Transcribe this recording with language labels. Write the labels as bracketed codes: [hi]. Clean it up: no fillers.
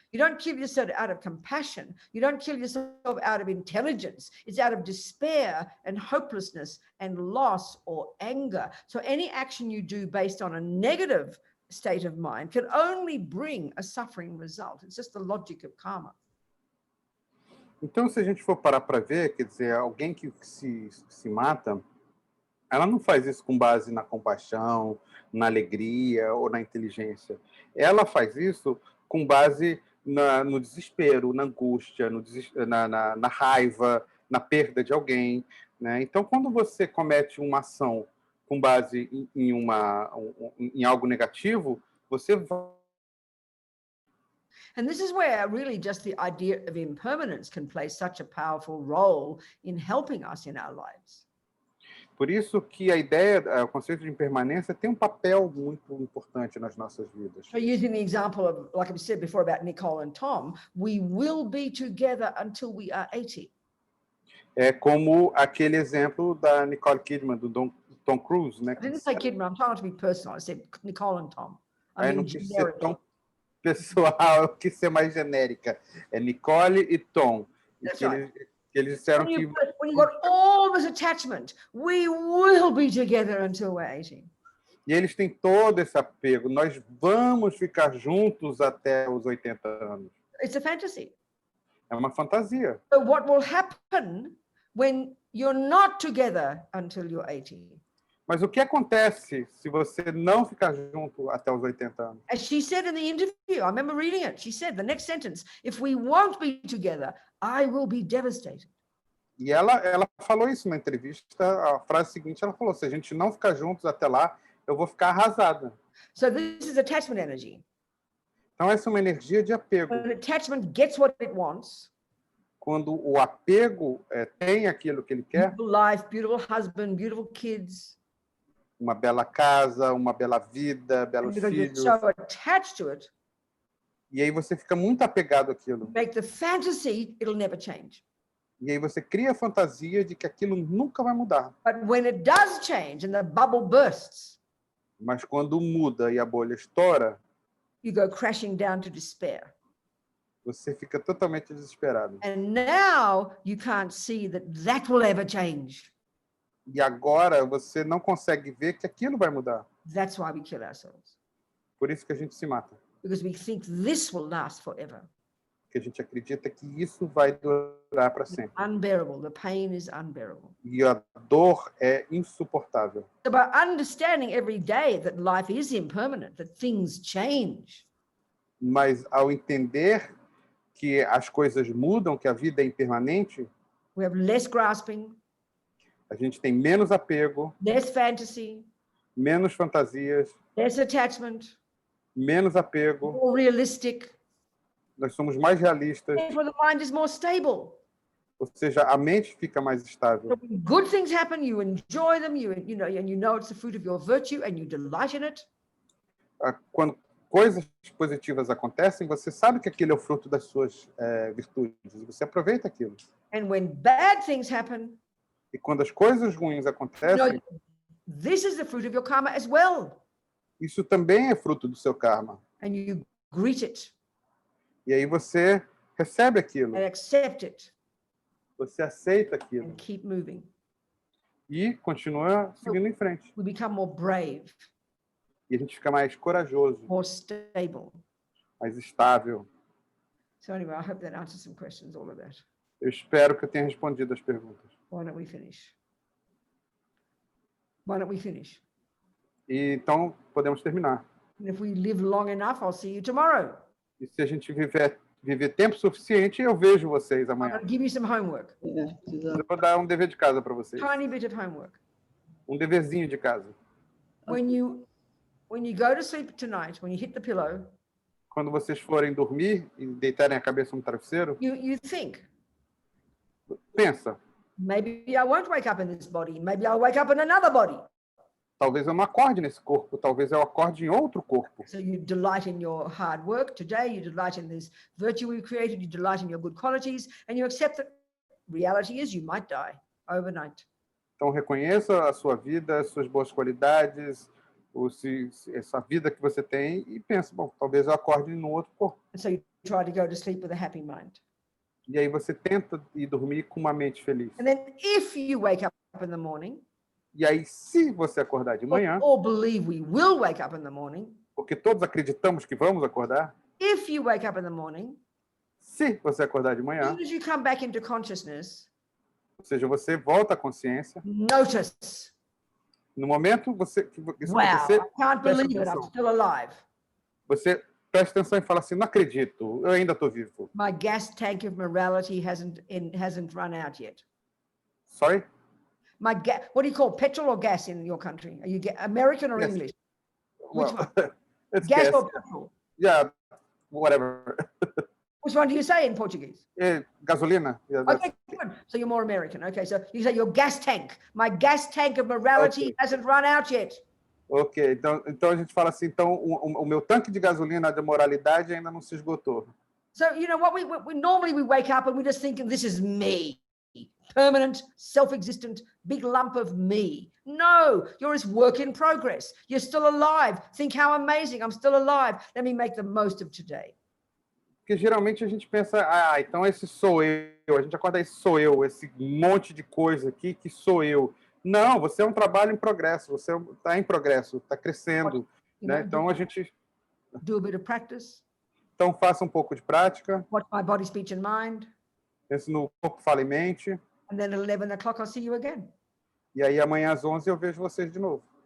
[en] You don't kill yourself out of compassion. You don't kill yourself out of intelligence. It's out of despair and hopelessness and loss or anger. So any action you do based on a negative state of mind can only bring a suffering result. It's just the logic of karma. [pt] Então, se a gente for parar para ver, quer dizer, alguém que se mata, ela não faz isso com base na compaixão, na alegria ou na inteligência. Ela faz isso com base no desespero, na angústia, na raiva, na perda de alguém, né? Então, quando você comete uma ação com base em algo negativo, você vai... [en] And this is where really just the idea of impermanence can play such a powerful role in helping us in our lives. [pt] Por isso que a ideia, o conceito de impermanência tem um papel muito importante nas nossas vidas. [en] So using the example of, like I said before about Nicole and Tom, we will be together until we are 80. [pt] É como aquele exemplo da Nicole Kidman, do Tom Cruise, né? [en] I didn't say Kidman, I'm trying not to be personal. I said Nicole and Tom. [pt] Não quis ser tão pessoal, eu quis ser mais genérica. É Nicole e Tom. Eles disseram que... [en] When you got all this attachment, we will be together until we're 80. [pt] E eles têm todo esse apego. Nós vamos ficar juntos até os 80 anos. [en] It's a fantasy. [pt] É uma fantasia. [en] So what will happen when you're not together until you're 80? [pt] Mas o que acontece se você não ficar junto até os 80 anos? [en] As she said in the interview, I remember reading it. She said the next sentence, if we won't be together, I will be devastated. [pt] E ela falou isso na entrevista. A frase seguinte, ela falou: se a gente não ficar juntos até lá, eu vou ficar arrasada. [en] So this is attachment energy. [pt] Então essa é uma energia de apego. [en] When attachment gets what it wants, [pt] quando o apego tem aquilo que ele quer, [en] beautiful life, beautiful husband, beautiful kids, [pt] uma bela casa, uma bela vida, belos filhos. [en] So attached to it, [pt] e aí você fica muito apegado àquilo. [en] Make the fantasy, it'll never change. [pt] E aí você cria a fantasia de que aquilo nunca vai mudar. [en] But when it does change and the bubble bursts, [pt] mas quando muda e a bolha estoura, [en] you go crashing down to despair. [pt] Você fica totalmente desesperado. [en] And now you can't see that will ever change. [pt] E agora você não consegue ver que aquilo vai mudar. [en] That's why we kill ourselves. [pt] Por isso que a gente se mata. [en] Because we think this will last forever. [pt] Porque a gente acredita que isso vai durar para sempre. [en] Unbearable. The pain is unbearable. [pt] E a dor é insuportável. [en] So by understanding every day that life is impermanent, that things change. [pt] Mas ao entender que as coisas mudam, que a vida é impermanente, [en] we have less grasping, [pt] a gente tem menos apego, [en] less fantasy, [pt] menos fantasias, [en] less attachment, [pt] menos apego, [en] more realistic. [pt] Nós somos mais realistas. [en] Therefore, the mind is more stable. [pt] Ou seja, a mente fica mais estável. [en] So when good things happen, you enjoy them, and you know it's the fruit of your virtue, and you delight in it. [pt] Quando coisas positivas acontecem, você sabe que aquilo é o fruto das suas virtudes. E você aproveita aquilo. [en] And when bad things happen, [pt] e quando as coisas ruins acontecem, [en] this is the fruit of your karma as well. [pt] Isso também é fruto do seu karma. [en] And you greet it. [pt] E aí você recebe aquilo. [en] And accept it. [pt] Você aceita aquilo. [en] And keep moving. [pt] E continua seguindo em frente. [en] We become more brave. [pt] E a gente fica mais corajoso. [en] More stable. [pt] Mais estável. [en] So anyway, I hope that answers some questions, all of that. [pt] Eu espero que eu tenha respondido as perguntas. [en] Why don't we finish? Why don't we finish? [pt] E então podemos terminar. [en] And if we live long enough, I'll see you tomorrow. [pt] E se a gente viver tempo suficiente, eu vejo vocês amanhã. [en] I'll give you some homework. [pt] Eu vou dar um dever de casa para vocês. [en] Tiny bit of homework. [pt] Um deverzinho de casa. [en] When you go to sleep tonight, when you hit the pillow, [pt] quando vocês forem dormir e deitarem a cabeça no travesseiro, [en] you think. [pt] Pensa. [en] Maybe I won't wake up in this body. Maybe I'll wake up in another body. [pt] talvez eu não acorde nesse corpo, talvez eu acorde em outro corpo. [en] So you delight in your hard work today, you delight in this virtue we've created, you delight in your good qualities, and you accept that reality is you might die overnight. [pt] Então, reconheça a sua vida, as suas boas qualidades, essa vida que você tem e pense, bom, talvez eu acorde num outro corpo. [en] And so you try to go to sleep with a happy mind. [pt] E aí você tenta ir dormir com uma mente feliz. [en] And then if you wake up in the morning, [pt] E aí, se você acordar de manhã, [en] or believe we will wake up in the morning, [pt] porque todos acreditamos que vamos acordar, [en] if you wake up in the morning, [pt] se você acordar de [en] as [pt] manhã, [en] soon as you come back into consciousness, [pt] ou seja, você volta à consciência, [en] notice, [pt] no momento que isso [en] wow, [pt] acontecer, [en] I can't believe it, I'm [pt] atenção. [en] still alive. [pt] Você presta atenção e fala assim, não acredito, eu ainda estou vivo. [en] My gas tank of morality hasn't run out yet. Sorry? What do you call petrol or gas in your country? Are you American or Yes. English? Well, one? it's Gas gas. or petrol? Yeah, whatever. Which one do you say in Portuguese? Gasolina? Yeah, that's- Okay, good. So you're more American. Okay, so you say your gas tank. My gas tank of morality Okay. hasn't run out yet. [pt] Ok, então a gente fala assim, então o meu tanque de gasolina de moralidade ainda não se esgotou. [en] So, you know, what we normally we wake up and we just think, this is me. Permanent, self-existent, big lump of me. No, you're this work in progress. You're still alive. Think how amazing, I'm still alive. Let me make the most of today. [pt] Porque geralmente a gente pensa, então esse sou eu, a gente acorda, esse sou eu, esse monte de coisa aqui que sou eu. Não, você é um trabalho em progresso, você está em progresso, está crescendo. Né? Então a gente... [en] Do a bit of practice. [pt] Então faça um pouco de prática. [en] Watch my body, speech and mind. [pt] Pense no corpo, fala e mente. [en] And then at 11 o'clock, I'll see you again. [pt] E aí amanhã às 11 eu vejo vocês de novo.